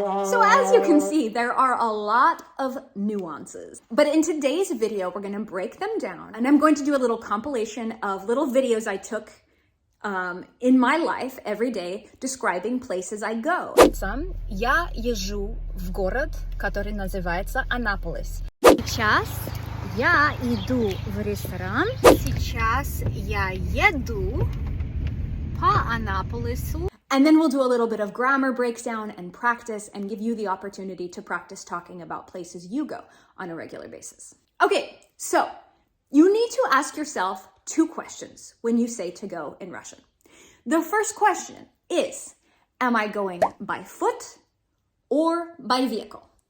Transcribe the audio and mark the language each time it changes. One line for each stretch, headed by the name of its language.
English: So as you can see, there are a lot of nuances. But in today's video, we're going to break them down. And I'm going to do a little compilation of little videos I took in my life every day describing places I go.
Russian: Я езжу в город, который называется Аннаполис. Сейчас я иду в ресторан. Сейчас я еду по Аннаполису.
English: And then we'll do a little bit of grammar breakdown and practice and give you the opportunity to practice talking about places you go on a regular basis. Okay, so you need to ask yourself two questions when you say to go in Russian. The first question is, am I going by foot or by vehicle?